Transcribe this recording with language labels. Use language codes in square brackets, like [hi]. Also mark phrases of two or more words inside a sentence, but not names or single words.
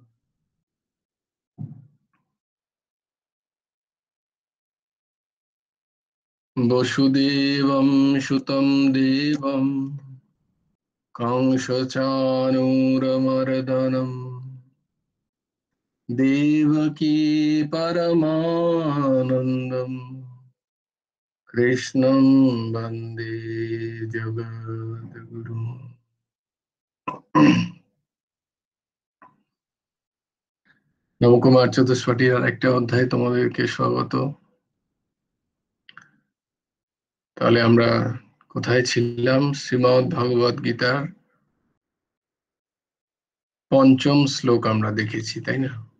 [sa] वसुदेवं सुतं देवं कंसचाणूरमर्दनम् देवकी परमानन्दम् कृष्णं वन्दे जगद्गुरुम्। [bn] নবকুমার চতুষ্পটির আর একটা অধ্যায় তোমাদেরকে স্বাগত। তাহলে আমরা কোথায় ছিলাম? শ্রীমদ্ ভগবদ গীতার পঞ্চম শ্লোক আমরা দেখেছি, তাই না?